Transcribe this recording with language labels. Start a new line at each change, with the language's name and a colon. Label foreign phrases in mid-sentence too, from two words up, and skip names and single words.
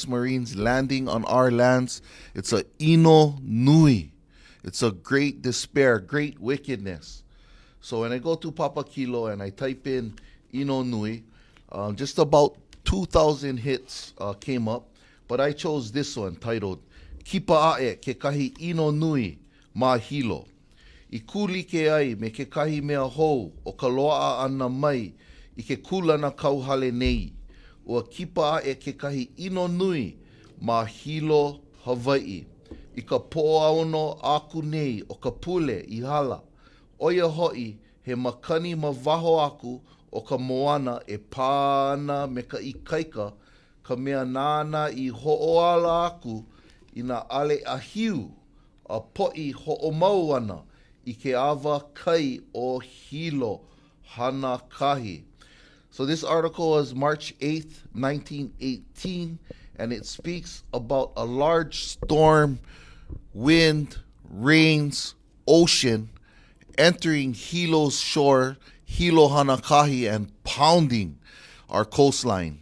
English: Marines landing on our lands, it's a
Hawaiian: ino nui.
English: It's a great despair, great wickedness. So when I go to Papakilo and I type in
Hawaiian: ino nui,
English: just about 2,000 hits came up, but I chose this one titled
Hawaiian: Kipa ae ke kahi ino nui ma hilo. I kuli ke ai me ke kahi mea hou o ka loa ana mai I ke kulana kauhale nei. Ua kipa ae ke kahi ino nui ma hilo Hawaii. I ka po'aono aku nei o ka pule I hala. Oia hoi he makani ma waho aku o ka moana e pāna me ka ikaika ka mea nāna I ho'oala aku I na ale ahiu a po'i ho'omau ana I ke awa kai o hilo hana kahi.
English: So this article was March 8th, 1918, and it speaks about a large storm, wind, rains, ocean entering Hilo's shore, Hilo Hanakahi, and pounding our coastline.